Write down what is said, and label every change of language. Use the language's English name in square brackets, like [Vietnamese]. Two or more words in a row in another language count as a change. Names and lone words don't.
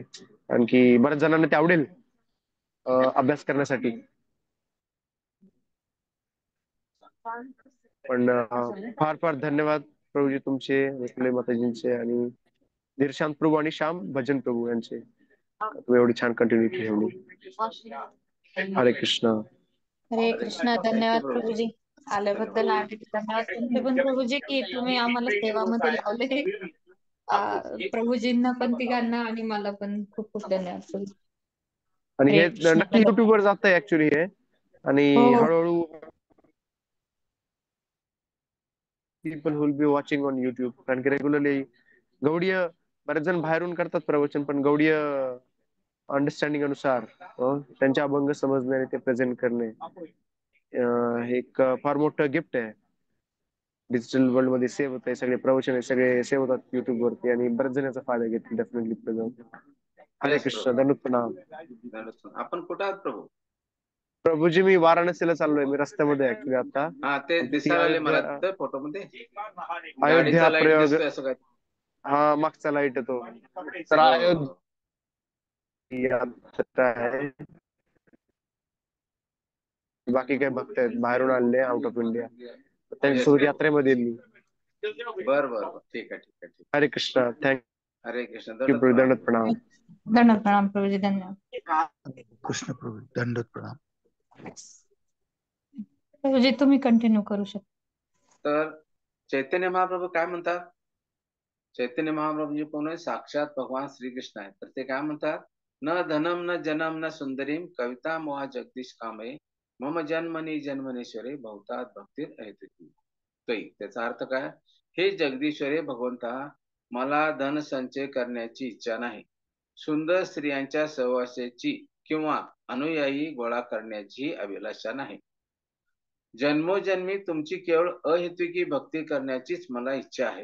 [Marathi] आणखी बऱ्याच जणांना ते आवडेल अभ्यास करण्यासाठी. पण फार फार धन्यवाद प्रभूजी तुमचे, विठ्ठल माताजींचे आणि धीरशांत प्रभू आणि श्याम भजन प्रभू यांचे. तुम्ही एवढी छान कंटिन्युटी ठेवली. हरे कृष्ण. हरे हरे कृष्ण. कृष्ण. थँक्यू धन्यवाद प्रभूजी. प्रभूजी आल्याबद्दल, धन्यवाद. आणि धन्यवाद तुमचे पण प्रभूजी की तुम्ही आम्हाला सेवामध्ये लावले. प्रभूजींना पण तिघांना आणि मला पण खूप खूप धन्यवाद प्रभूजी. आणि हरे हे कृष्ण. नक्की युट्यूब वर जात आहे ऍक्च्युली हे, हो आणि हो हळूहळू [English] people will be watching on YouTube, [Marathi] कारण की रेग्युलरली गौडीय बरेच जण बाहेरून करतात प्रवचन, पण गौडीय अंडरस्टँडिंग अनुसार त्यांचे अभंग समजणे आणि ते प्रेझेंट करणे हे एक फार मोठं गिफ्ट आहे. [English] digital world [Marathi] मध्ये सेव्ह होत आहे, सगळे प्रवचन आहे सगळे सेव्ह होतात युट्यूब वरती, आणि बरेच जण याचा फायदा घेतील [English] definitely present. [Marathi] हरे येस कृष्ण. प्रभू. दंडवत प्रणाम. धन्यवाद. आपण कुठे आहात प्रभू? प्रभूजी मी वाराणसीला चाललोय, मी रस्त्यामध्ये ऍक्च्युली आता. हा ते आमची ती दिसायला लागले मला अयोध्या तिथं फोटो मध्ये. अयोध्या गाडीचा लाईट प्रयोग, दिसतोय असं काय? हा मागचा लाईट येतो तर हो अयोध्या आहे. बाकी काय भक्त आहेत बाहेरून आलेले [English] out of India, [Marathi] येस त्यांच्यासोबत प्रभू. यात्रेमध्ये येईल मी. बर बर बर. ठीक आहे ठीक आहे ठीक हरे कृष्ण. थँक्यू हरे कृष्ण. दंडवत प्रभू. प्रणाम दंडवत प्रभू. प्रणाम. धन्यवाद प्रणाम प्रभूजी. धन्यवाद कृष्ण प्रभू, दंडवत प्रणाम. प्रभूजी. तुम्ही कंटिन्यू करू शकता. तर चैतन्य महाप्रभू काय म्हणतात? चैतन्य महाप्रभूजी कोण आहे? साक्षात भगवान श्रीकृष्ण आहे. तर ते काय म्हणतात? [Sanskrit] न धनम न जनम न सुंदरीम कविता मोहा जगदीश कामये मम जन्मनी जन्मनेश्वरे भवतात भक्तीर ऐतुकी. [Marathi] त्याचा अर्थ काय? हे जगदीश्वरे भगवंता, मला धन संचय करण्याची इच्छा नाही, सुंदर स्त्रियांच्या सहवासाची किंवा अनुयायी गोळा करण्याची अभिलाषा नाही. जन्मोजन्मी तुमची केवळ अहेतुकी भक्ती करण्याचीच मला इच्छा आहे.